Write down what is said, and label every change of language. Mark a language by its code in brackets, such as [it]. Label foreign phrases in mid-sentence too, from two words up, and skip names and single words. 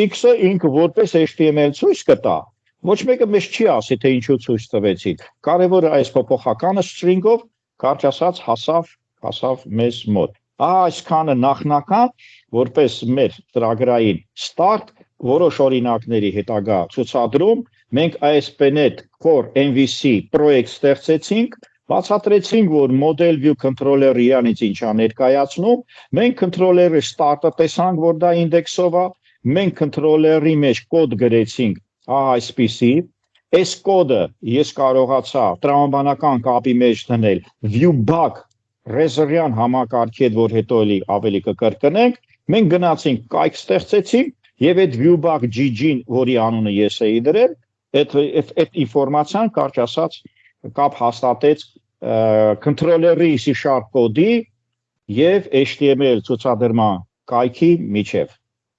[hy] x-ը ինքը որպես HTML ցույց կտա, ոչ մեկը մեզ չի ասի, թե ինչու ցույց տվեցին։ Կարևորը այս փոփոխականը string-ով կարճ ասած հասավ մեզ մոտ։ Ահա այսքանը նախնական, որպես մեր ծրագրային start որոշ օրինակների հետագա ցուցադրում, մենք ASP.NET Core MVC պրոյեկտ ստեղծեցինք, բացատրեցինք, որ [en] model view controller- [hy] ը իրանից ինչա ներկայացնում, մենք controller-ը start-ը տեսանք, որ դա ինդեքսով է, մենք controller-ի մեջ կոդ գրեցինք, այսպիսի, այս կոդը ես կարողացա տրամաբանական կապի մեջ դնել [en] view bug [hy] Razer-յան համակարգի հետ, որ հետո ավելի կկրկնենք, մենք գնացինք կայք ստեղծեցինք եւ այդ [en] view bug GG- [hy] ն, որի անունը ես էի դրել, այդ ինֆորմացիան կարճ ասած կապ հաստատեց controller-ի C# կոդի եւ HTML ցուցադրման կայքի միջև։